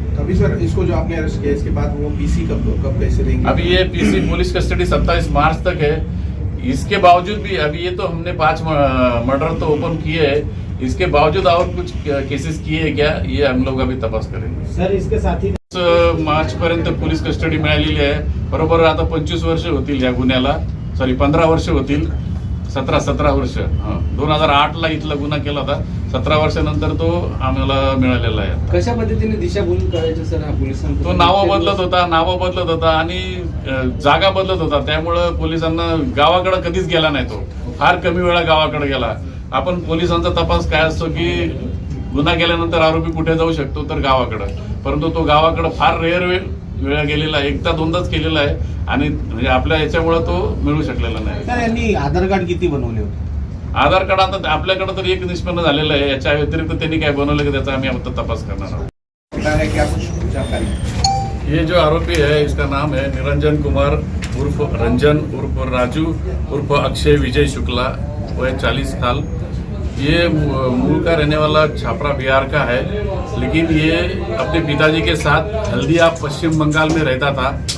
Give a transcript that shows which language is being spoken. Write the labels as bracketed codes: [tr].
[hi] अभी सर इसको जो आपने अरेस्ट किया, इसके बाद वो पीसी कब कैसे देंगे? अभी ये पीसी पुलिस कस्टडी 27 मार्च तक है। इसके बावजूद भी अभी ये तो हमने 5 मर्डर तो ओपन किए हैं, इसके बावजूद और कुछ केसेस किए हैं क्या, ये हम लोग अभी तपास करेंगे। सर इसके साथ ही [mr] मार्च पर्यंत पोलीस कस्टडी मिळालेली आहे। बरोबर आता 25 वर्ष होतील या गुन्ह्याला, सॉरी 15 वर्ष होतील, 17 वर्ष। 2008 ला इथला गुन्हा केला होता, 17 वर्षानंतर तो आम्हाला मिळालेला आहे। कशा पद्धतीने दिशाभूल करायचं सर हा पोलिसांना? तो नावं बदलत होता आणि जागा बदलत होता। त्यामुळं पोलिसांना गावाकडे कधीच गेला नाही। तो फार कमी वेळा गावाकडे गेला। आपण पोलिसांचा तपास काय असतो की गुन्हा केल्यानंतर आरोपी कुठे जाऊ शकतो, तर गावाकडे। परंतु तो गावाकडे फार रेअर वेळा गेलेला आहे, एकदा दोनदाच केलेला आहे आणि म्हणजे आपल्या याच्यामुळे तो मिळू शकलेला नाही। सर यांनी आधार कार्ड किती बनवले होते? आधार कार्ड आता आपल्याकडे तर एक निष्पन्न झालेलं आहे। याच्या व्यतिरिक्त त्यांनी काय बनवलं की त्याचा आम्ही आता तपास करणार आहोत। [hi] क्या कुछ जानकारी? ये जो आरोपी है इसका नाम है निरंजन कुमार उर्फ रंजन उर्फ राजू उर्फ अक्षय विजय शुक्ला, वह 40 साल। ये मूल का रहने वाला छापरा बिहार का है, लेकिन ये अपने पिताजी के साथ हल्दिया पश्चिम बंगाल में रहता था।